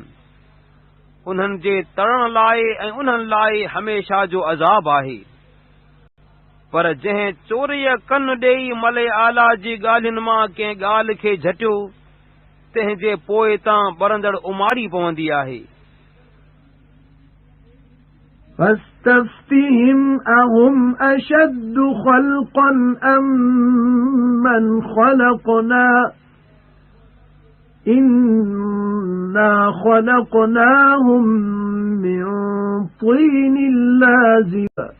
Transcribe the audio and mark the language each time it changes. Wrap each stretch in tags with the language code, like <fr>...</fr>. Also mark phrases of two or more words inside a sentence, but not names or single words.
<sd>उन्हनि जे तरण लाइ ऐं उन्हनि लाइ हमेशा जो अज़ाब आहे। पर जंहिं चोरीअ कन ॾेई मलय आला जी ॻाल्हियुनि मां कंहिं ॻाल्हि खे झटियो, तंहिंजे पोइ तां ॿरंदड़ उमारी पवंदी आहे।</sd> <ar>فاستفتهم أهم أشد خلقا أم من خلقنا إنا خلقناهم من طين لازب</ar>